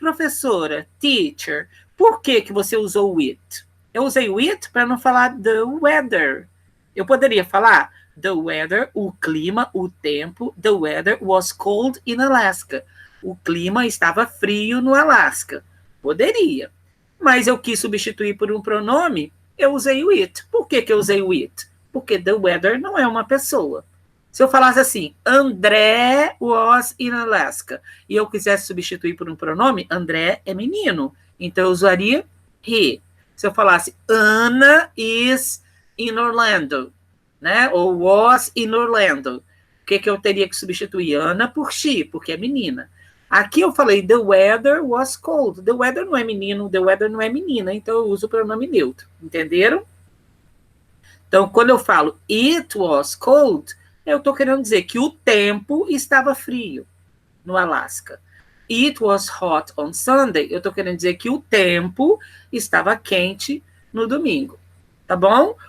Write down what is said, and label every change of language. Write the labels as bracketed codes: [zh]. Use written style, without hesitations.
[pt] Professora, teacher, por que você usou o it? Eu usei o it para não falar [en] the weather. [pt] Eu poderia falar the weather, o clima, o tempo. [en] The weather was cold in Alaska. [pt] O clima estava frio no Alasca. Poderia. Mas eu quis substituir por um pronome, eu usei o it. Por que eu usei o it? Porque the weather não é uma pessoa. Se eu falasse assim, [en] André was in Alaska, [pt] e eu quisesse substituir por um pronome, André é menino, então eu usaria he. Se eu falasse, [en] Ana is in Orlando, [pt] né? Ou [en] was in Orlando, [pt] o que eu teria que substituir? Ana por she, porque é menina. [en] Aqui eu falei, the weather was cold. [pt] The weather não é menino, the weather não é menina, então eu uso o pronome neutro. Entenderam? Então, quando eu falo [en] it was cold, [pt] eu estou querendo dizer que o tempo estava frio no Alasca. [en] It was hot on Sunday. [pt] Eu estou querendo dizer que o tempo estava quente no domingo. tá bom?